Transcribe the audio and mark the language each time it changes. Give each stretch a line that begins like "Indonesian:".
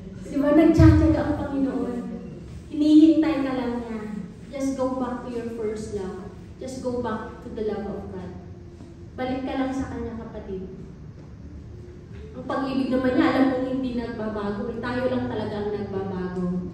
Filipino: Di ba nagtsatsaga ang Panginoon? Hinihintay ka lang niya.
English: Just go back to your first love. Just go back to the love of God.
Filipino: Balik ka lang sa Kanya, kapatid. Ang pag-ibig naman niya, alam mong hindi nagbabago. Tayo lang talaga ang nagbabago.